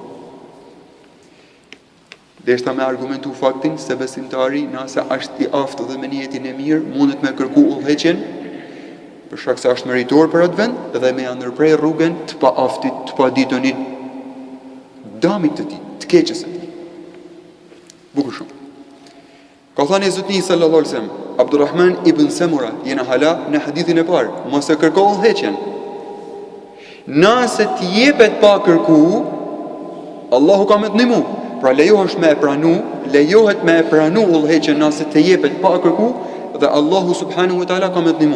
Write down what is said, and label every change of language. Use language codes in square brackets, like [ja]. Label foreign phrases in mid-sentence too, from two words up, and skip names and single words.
[sq] Deshta me argumentu faktin se besimtari nëse është i aftë dhe me niyetin e mirë mundet me kërku udhëheqjen, për shkak se është meritor për atë vend dhe me ndërprej rrugën të pa aftit, të pa ditonit, damit të tij, të keqës së tij. Bukur shumë. Ka thënë Zotni [ar] صلى الله عليه وسلم, [sq] Abdurrahman ibn Samura, jena hala në hadithin e parë, mos e kërko udhëheqjen. Nëse të jepet pa kërku, Allahu ka me të ndihmu. Pra lejohet me e pranu udhëheqjen nëse të jepet pa kërku dhe Allahu [ar] سبحانه وتعالى [sq] ka me të ndihmu.